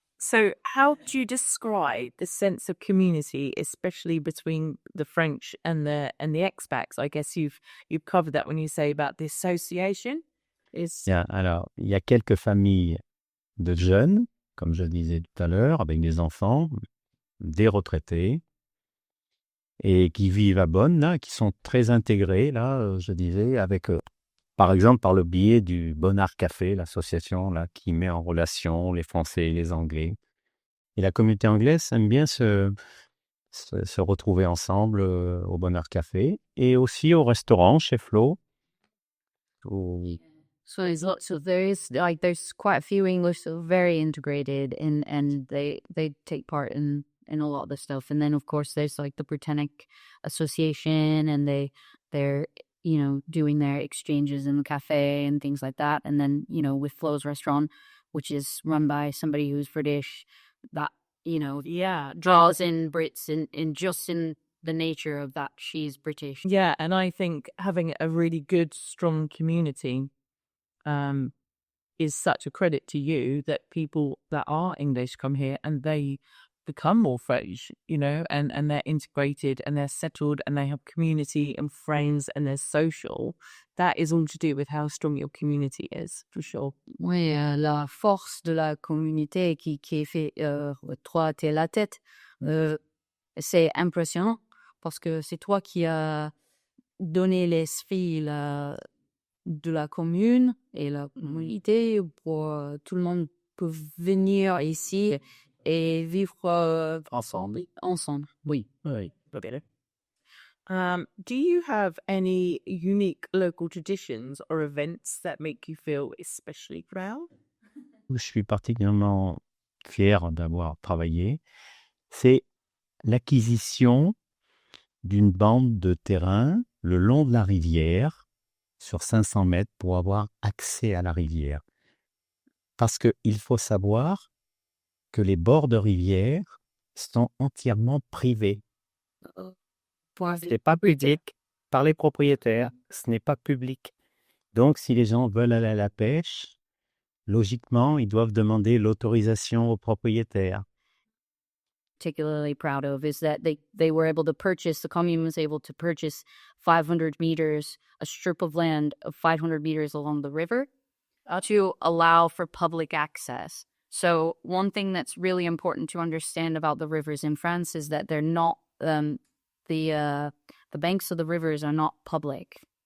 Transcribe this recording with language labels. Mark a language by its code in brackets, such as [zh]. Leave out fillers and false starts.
[en] So, how do you describe the sense of community, especially between the French and the expats? I guess you've covered that when you say about the association. [fr] Bien, alors, il y a quelques familles de jeunes, comme je disais tout à l'heure, avec des enfants, des retraités, et qui vivent à Bonn, là, qui sont très intégrés, là, je disais, avec, par exemple, par le biais du Bonnard Café, l'association là qui met en relation les Français et les Anglais. Et la communauté anglaise aime bien se retrouver ensemble au Bonnard Café et aussi au restaurant chez Flo. [en] So there's quite a few English that are very integrated and they take part in a lot of the stuff. And then of course there's like the Britannic Association and they're doing their exchanges in the cafe and things like that. And then, with Flo's restaurant, which is run by somebody who's British, that, draws in Brits in the nature of that she's British. Yeah, and I think having a really good, strong community is such a credit to you that people that are English come here and they become more French, and they're integrated and they're settled and they have community and friends and they're social. That is all to do with how strong your community is, for sure. [fr] Oui, la force de la communauté qui fait toi, t'es la tête, c'est impressionnant parce que c'est toi qui as donné l'esprit de la commune et la communauté pour tout le monde peut venir ici et vivre Ensemble. Ensemble, oui. [en] Oui, do you have any unique local traditions or events that make you feel especially proud? [fr] Où je suis particulièrement fier d'avoir travaillé, c'est l'acquisition d'une bande de terrain le long de la rivière, sur 500 mètres, pour avoir accès à la rivière. Parce qu'il faut savoir que les bords de rivière sont entièrement privés. Ce n'est pas public par les propriétaires, ce n'est pas public. Donc, si les gens veulent aller à la pêche, logiquement, ils doivent demander l'autorisation aux propriétaires. [en] Particularly proud of is that they were able to purchase, the commune was able to purchase 500 meters, a strip of land of 500 meters along the river to allow for public access. So one thing that's really important to understand about the rivers in France is that they're not, the banks of the rivers are not public.